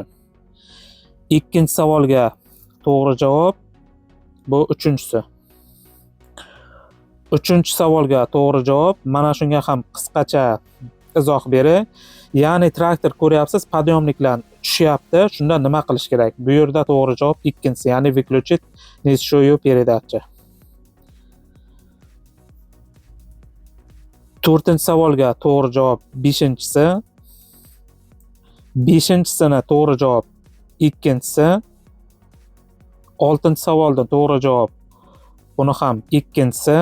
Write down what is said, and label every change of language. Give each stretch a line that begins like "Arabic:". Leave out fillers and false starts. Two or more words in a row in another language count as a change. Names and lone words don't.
Uzbek: Ikkinchi savolga to'g'ri javob bu uchinchisi. Uchinchi savolga to'g'ri javob mana shunga ham qisqacha izoh beray. Ya'ni traktor ko'ryapsiz, podyomniklar tushyapti. Shunda nima qilish kerak? Bu yerda to'g'ri javob ikkinchisi, ya'ni
Russian: выключить несущую передачу.
Uzbek: To'rtinchi savolga to'g'ri javob 5-chisi. 5-chisini to'g'ri javob ikkinchisi. 6-chi savolda to'g'ri javob buni ham ikkinchisi.